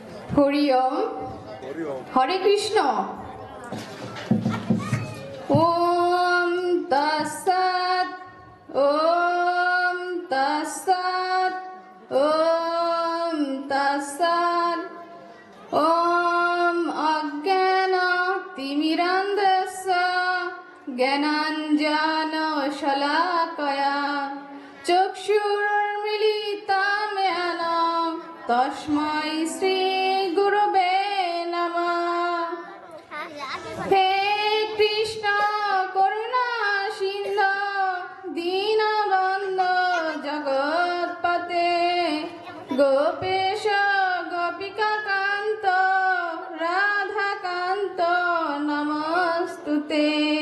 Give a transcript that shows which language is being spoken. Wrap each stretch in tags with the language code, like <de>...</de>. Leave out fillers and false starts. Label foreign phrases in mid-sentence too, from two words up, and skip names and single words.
<sa>হরি ওম। হরে কৃষ্ণ। ওম তৎসৎ। ওম তৎসৎ। ওম তৎসৎ। ওম অজ্ঞান তিমিরান্ধস্য জ্ঞানাঞ্জন শলাকয়া চক্ষুর্মিলিতং येन তস্मै শ্রী গুরবে নমঃ। হে কৃষ্ণ করুণা সিন্ধু দীনবন্ধু জগৎপতে গোপেশ গোপিকা কান্ত রাধাকান্ত নমস্তুতে।</sa>